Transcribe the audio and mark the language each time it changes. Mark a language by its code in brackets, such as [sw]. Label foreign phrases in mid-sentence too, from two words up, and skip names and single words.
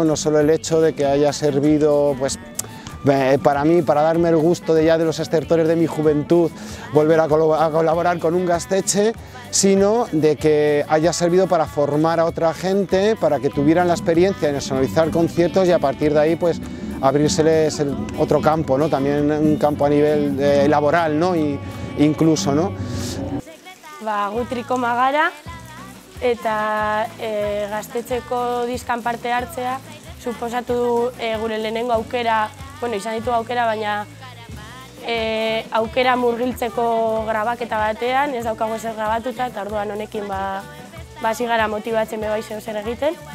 [es] No solo el hecho de que haya servido, pues, para mí, para darme el gusto de los estertores de mi juventud, volver a colaborar con un gasteche, sino de que haya servido para formar a otra gente, para que tuvieran la experiencia en sonorizar conciertos y a partir de ahí pues abrírseles otro campo, ¿no? También un campo a nivel laboral, ¿no? Incluso, ¿no? [eu] Gu Trikoma gara eta gaztetxeko diskan parte hartzea suposatu du gure lehenengo aukera, bueno, izan ditu aukera, baina aukera murgiltzeko grabaketa batean, ez daukago ezer grabatuta, eta orduan honekin hasi gara motibatzen bai zer egiten.